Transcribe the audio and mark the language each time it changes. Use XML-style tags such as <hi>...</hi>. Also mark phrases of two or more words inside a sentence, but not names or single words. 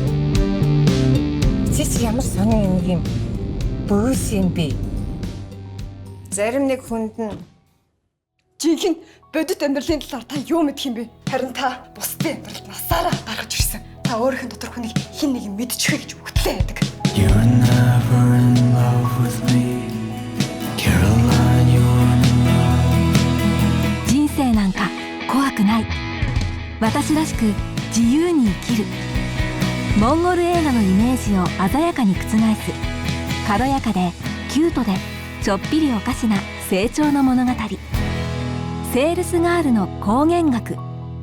<mn>Чи ямар сонин юм бөөс юм бэ? Зарим нэг хүнд нь жинхэнэ бодит амьдралын талаар та юу мэдэх юм бэ? Харин та бусдын амьдралд насаараа гаргаж ирсэн. Та өөрийнхөө дотор хүнийг хэн нэг юм мэдчихвэ гэж үгтлээ байдаг.</mn> <en>You were never in love with me, Caroline. You were</en> <ja>人生なんか怖くない。私らしく自由に生きる。モンゴル映画のイメージを鮮やかに覆す軽やかでキュートでちょっぴりおかしな成長の物語。セールスガールの光源学。</ja>